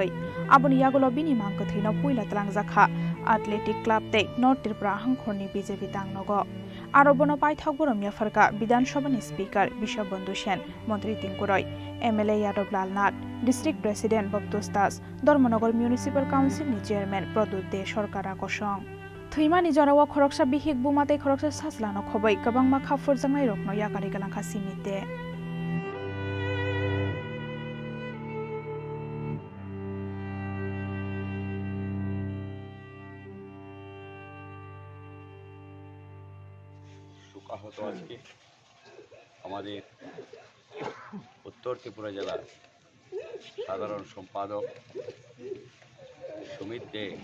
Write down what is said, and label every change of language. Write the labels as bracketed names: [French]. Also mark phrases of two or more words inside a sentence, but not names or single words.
[Kok Borok] aboni yagulo bini mangkothai no puila talangjaka [English] athletic club [Kok Borok] te North Tripura hangkhorni BJP tangnogo aro bono paithak boromya farka Bidhan Sabha ni speaker Bishabandhu Sen Mantri Tingkuroi MLA Yadav Lal Nath [English] district president [Kok Borok] Baptos Das Dormonogor [English] municipal council [Kok Borok] ni chairman Pradut De Sarkara Kosong Thimani jorao khoroksa bihik bumate khoroksa saslano khobai kabangma khafur jangai rokno yakari galangkha simite [Bangla] সুকাহত আজকে আমাদের উত্তর ত্রিপুরা জেলার সাধারণ সম্পাদক সুমিত দে